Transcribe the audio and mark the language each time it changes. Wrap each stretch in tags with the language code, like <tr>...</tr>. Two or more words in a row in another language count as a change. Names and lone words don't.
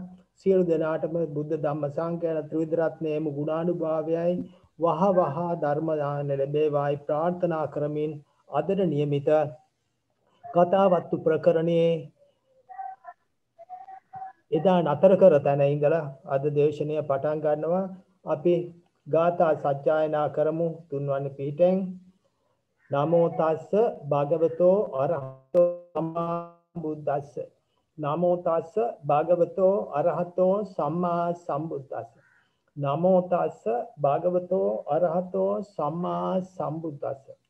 <si>සියලු දෙනාටම බුද්ධ ධම්ම සංඝ ත්‍රිවිධ රත්නයේම ගුණානුභාවයයි වහ වහ ධර්ම දාන ලැබේවායි ප්‍රාර්ථනා කරමින් අදට නියමිත කතාවත්තු ප්‍රකරණයේ එදා නතර කර තැන ඉඳලා අද දේශනය පටන් ගන්නවා. අපි ගාථා සජ්ජායනා කරමු තුන්වැනි පීඨයෙන්.</si> <pi>නමෝ තස්ස භගවතෝ අරහතෝ සම්මා සම්බුද්දස්ස. නමෝ තස්ස භගවතෝ අරහතෝ සම්මා සම්බුද්දස්ස. නමෝ තස්ස භගවතෝ අරහතෝ සම්මා සම්බුද්දස්ස.</pi>